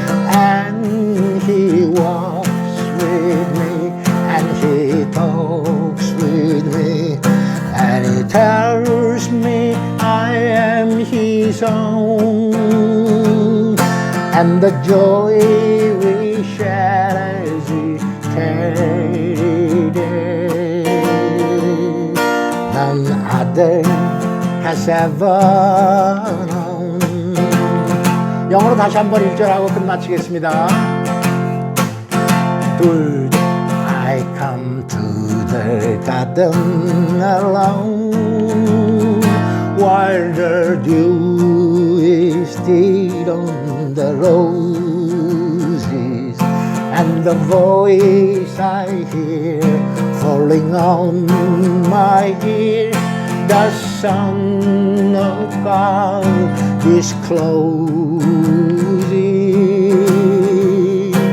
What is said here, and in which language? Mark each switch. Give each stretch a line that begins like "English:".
English: and He walks with me, and He talks with me, and He tells me I am His own, and the joy we share as we tarry there, none other has ever known.
Korean: 영어로 다시 한번 1절하고 끝마치겠습니다. 둘,
English: I come to the garden alone while the dew is still on the roses, and the voice I hear falling on my ear, the Son of God is closing,